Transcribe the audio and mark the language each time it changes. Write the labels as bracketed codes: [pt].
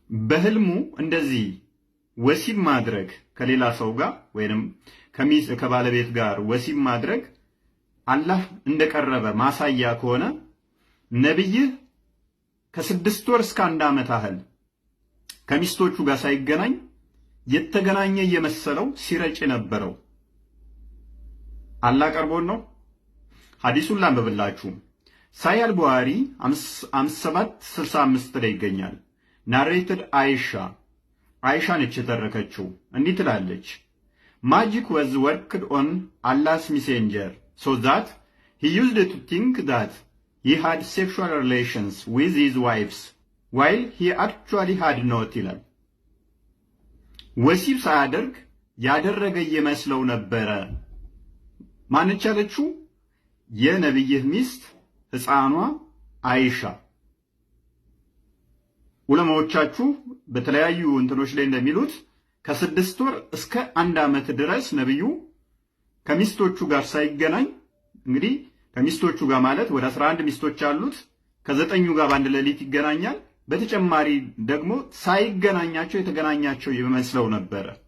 [am] በህልሙ እንደዚህ ወሲብ ማድረግ ከሌላ ሰው ጋር ወይንም ከባለቤት ጋር ወሲብ ማድረግ አላህ እንደቀረበ ማሳያ ከሆነ ነብይህ ከ6 ወር እስከ 1 ዓመት ያህል ከሚስቶቹ ጋር ሳይገናኝ የተገናኘ የመሰለው ሲረጭ ነበረው አላህ ቀርቦን ነው? ሐዲሱን ላንብብላችሁ። ሳሂህ አልቡኻሪ 5765 ላይ ይገኛል። ናሬትድ አይሻ ነች የተረከችው። እንዲህ ትላለች፣ [en] ማጂክ was worked on Allah's messenger so that he used to think that he had sexual relations with his wives while he actually had not [am] ይላል። ወሲብ ሳያደርግ ያደረገ የመስለው ነበረ። ማንች ያለችው? የነብይህ ሚስት ሕፃኗ አይሻ። ዑለማዎቻችሁ በተለያዩ እንትኖች ላይ እንደሚሉት ከ6 ወር እስከ 1 ዓመት ድረስ ነብዩ ከሚስቶቹ ጋር ሳይገናኝ፣ እንግዲህ ከሚስቶቹ ጋር ማለት ወደ 11 ሚስቶች አሉት። ከ9ኙ ጋር በአንድ ሌሊት ይገናኛል። በተጨማሪ ደግሞ ሳይገናኛቸው የተገናኛቸው ይመስለው ነበረ።